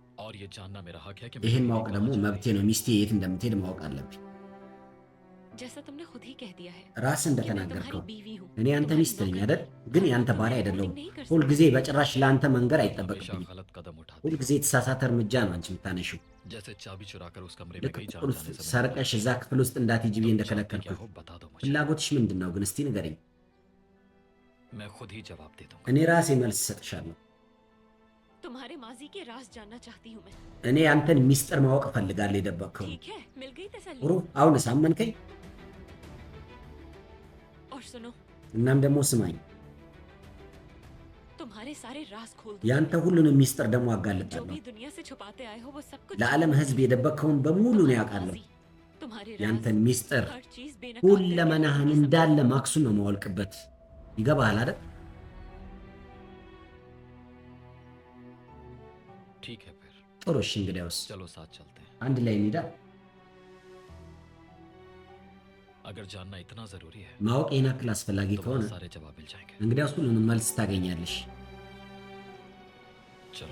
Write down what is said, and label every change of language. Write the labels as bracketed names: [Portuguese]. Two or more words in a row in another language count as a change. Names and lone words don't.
[Hindi] और ये जानना मेरा हक है कि [Amharic] ይሄን ማወቅ ደግሞ መብቴ ነው። ሚስቴ የት እንደምትሄድ ማወቅ አለብኝ። [Hindi] जैसा तुमने खुद ही कह दिया है [Amharic] ራስ [Hindi] कि मैं [Amharic] እንደተናገርከው [Hindi] तुम्हारी बीवी हूँ [Amharic] እኔ አንተ [Hindi] तुम्हारी [Amharic] ሚስት ነኝ [Hindi] नौकर [Amharic] አይደል? ግን ያንተ ባሪያ አይደለሁም። [Hindi] नहीं कर [Amharic] ሁል [Hindi] सकती। [Amharic] ጊዜ በጭራሽ ለአንተ መንገር [Hindi] हमेशा [Amharic] አይጠበቅብኝም። [Hindi] गलत कदम उठाती [Amharic] ሁል [Hindi] है। [Amharic] ጊዜ የተሳሳተ እርምጃ ነው አንቺ የምታነሺው። [Hindi] जैसे चाबी चुराकर उस कमरे में [Amharic] ልክ [Hindi] गई जान [Amharic] ቁልፍ [Hindi] जाने से मैंने [Amharic] ሰርቀሽ እዛ ክፍል ውስጥ እንዳትሄጂ ብዬ [Hindi] तुम चाहती [Amharic] እንደከለከልኩ [Hindi] क्या हो बता दो मुझे। [Amharic] ፍላጎትሽ ምንድን ነው ግን? እስቲ ንገረኝ። [Hindi] मैं खुद ही जवाब दे दूंगा। [Amharic] እኔ ራሴ መልስ እሰጥሻለሁ። [Hindi] तुम्हारे माजी के राज जानना चाहती हूँ मैं [Amharic] እኔ አንተን ሚስጥር ማወቅ እፈልጋለሁ የደበቅከው። [Hindi] ठीक है मिल गई तसल्ली [Amharic] ጥሩ፣ አሁንስ አመንከኝ? [Hindi] और सुनो [Amharic] እናም ደግሞ ስማኝ፣ [Hindi] तुम्हारे सारे राज खोल दूँ [Amharic] ያንተ ሁሉንም ሚስጥር ደግሞ [Hindi] जो [Amharic] አጋልጣለሁ። [Hindi] भी दुनिया से छुपाते आए हो वो सब कुछ [Amharic] ለዓለም ሕዝብ የደበቅከውን በሙሉ ነው [Hindi] तुम्हारी [Amharic] ያውቃለሁ። [Hindi] माजी, तुम्हारे [Amharic] ያንተን [Hindi] राज [Amharic] ሚስጥር [Hindi] हर चीज बेनकाब [Amharic] ሁለመናህን [Hindi] करके [Amharic] እንዳለ ማክሱን ነው ማወልቅበት። ይገባሃል አይደል? [Hindi] ठीक है फिर [Amharic] ጥሩ እሺ፣ እንግዲያውስ [Hindi] चलो साथ चलते हैं। [Amharic] አንድ ላይ እንሂዳ። [Hindi] अगर जानना इतना जरूरी है [Amharic] ማወቅ ይህን ያክል አስፈላጊ [Hindi] तो [Amharic] ከሆነ [Hindi] बहुत सारे जवाब मिल जाएंगे। [Amharic] እንግዲያውስ ሁሉንም መልስ ታገኛለሽ። [Hindi] चलो